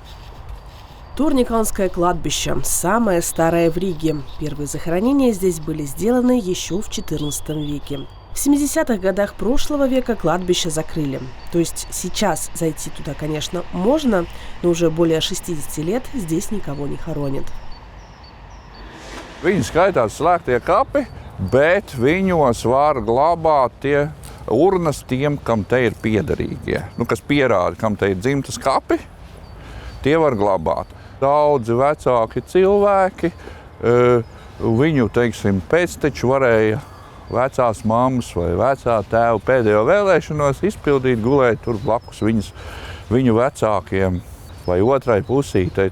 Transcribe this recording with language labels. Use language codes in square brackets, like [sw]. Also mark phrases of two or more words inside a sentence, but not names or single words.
[ru] Турниканское кладбище – самое старое в Риге. Первые захоронения здесь были сделаны еще в XIV веке. В 70-х годах прошлого века кладбище закрыли. То есть сейчас зайти туда, конечно, можно, но уже более 60 лет здесь никого не хоронят. [lv] Viņi skaitās slēgtie kapi, bet viņos var glabāt tie urnas tiem, kam te ir piederīgie. Kas pierāda, kam te ir dzimtas kapi, tie var glabāt. Daudzi vecāki cilvēki, viņu, teiksim, pēcteči varēja vecās mammas vai vecā tēva pēdējo vēlēšanos izpildīt, gulēt tur blakus viņu vecākiem vai otrai pusītei.